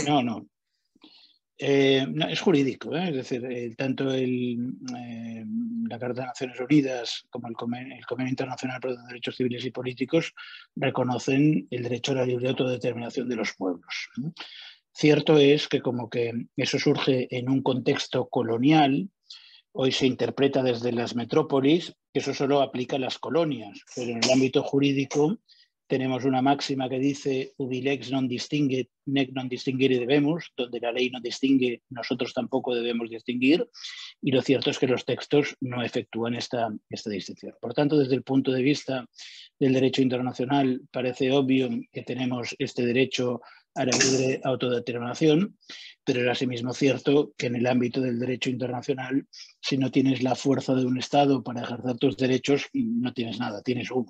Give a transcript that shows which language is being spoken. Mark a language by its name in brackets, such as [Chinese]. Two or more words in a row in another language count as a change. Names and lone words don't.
[Spanish] No, es jurídico, es decir, tanto la Carta de Naciones Unidas como el Convenio Internacional para los Derechos Civiles y Políticos reconocen el derecho a la libre autodeterminación de los pueblos. Cierto es que como que eso surge en un contexto colonial, hoy se interpreta desde las metrópolis que eso solo aplica a las colonias, pero en el ámbito jurídico tenemos una máxima que dice [Latin] ubi lex non distingue, nec non distinguere debemos, [Spanish] donde la ley no distingue, nosotros tampoco debemos distinguir, y lo cierto es que los textos no efectúan esta distinción. Por tanto, desde el punto de vista del derecho internacional, parece obvio que tenemos este derecho a la libre autodeterminación, pero es asimismo cierto que en el ámbito del derecho internacional, si no tienes la fuerza de un Estado para ejercer tus derechos, no tienes nada, tienes uno.